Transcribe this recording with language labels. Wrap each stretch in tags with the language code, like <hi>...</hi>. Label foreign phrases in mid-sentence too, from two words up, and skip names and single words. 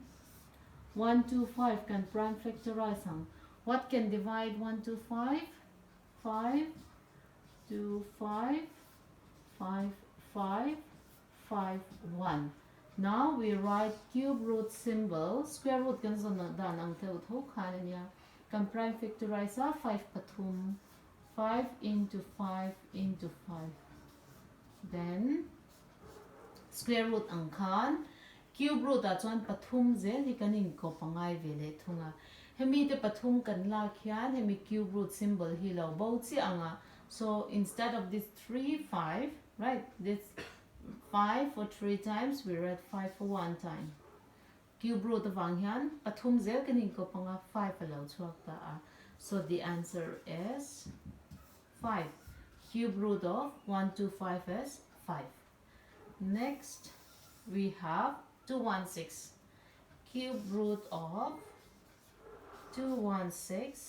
<lus>125 can</lus> <en>prime factorize</en> <lus>on.</lus> <en>What can divide 125? 5, 2, 5, 5, 5, 5, 1. Now we write cube root symbol. Square root</en> <lus>kan so na dan ang teu tho khan niya. Can</lus> <en>prime factorize</en> <lus>5 pathum.</lus> <en>5 into 5 into 5. Then square root ang khan. Cube root</en> <lus>at chuan pathum zel hi kanin ko pangai vele thunga. Hemi te pathum kan la khian hemi</lus> <en>cube root symbol</en> <lus>hi lo bo chi anga.</lus> <en>So instead of this 3 5, right? This 5 for 3 times, we read 5 for 1 time. Cube root of</en> <lus>ang hian pathum zel kanin ko panga 5 alo chuak ta a.</lus> <en>So the answer is 5. Cube root of 125 is 5. Next we have 216. Cube root of 216.</en>